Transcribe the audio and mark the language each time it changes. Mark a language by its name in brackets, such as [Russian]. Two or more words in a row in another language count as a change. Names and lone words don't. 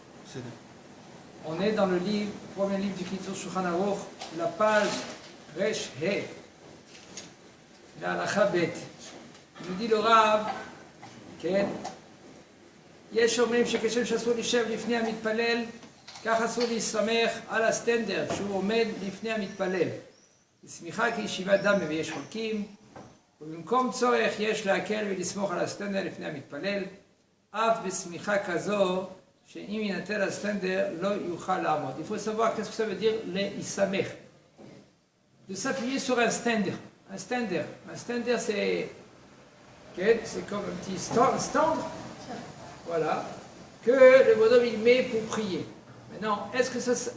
[French] On est dans le livre, premier livre du Kitzur Shulchan Aruch, la page Resh He, la halacha bet. Il nous dit le Rav, [Hebrew] כן, יש אומרים שכשם שאסור להישב לפני המתפלל, כך אסור להסתמך על הסטנדר שהוא עומד לפני המתפלל. לשמיכה כישיבת דמה ויש חולקים, ובמקום צורך יש להקל ולסמוך על הסטנדר לפני המתפלל, אף בסמיכה כזו שאם ינטל הסטנדר לא יוכל לעמוד. [French] Il faut savoir qu'est-ce que ça veut dire להסתמך. De s'appuyer sur un stander. Un stander. Un stander c'est comme un petit stand. Voilà. Que le bonhomme il met pour prier. Maintenant, est-ce que ça...